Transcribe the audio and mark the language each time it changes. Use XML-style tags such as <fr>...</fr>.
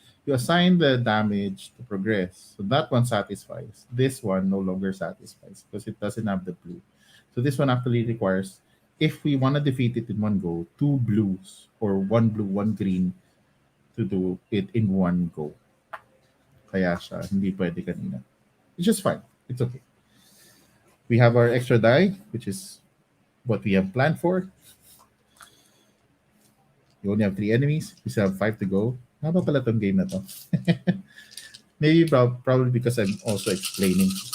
<en>You assign the damage to progress. So that one satisfies. This one no longer satisfies because it doesn't have the blue. So this one actually requires, if we want to defeat it in one go, 2 blues or 1 blue, 1 green to do it in one go.</en> <tl>Kaya siya hindi pwede kanina.</tl> <en>It's just fine. It's okay. We have our extra die, which is what we have planned for. You only have 3 enemies. We still have 5 to go.</en> <tl>Haba pala tong game na to.</tl> <en>Maybe probably because I'm also explaining.</en>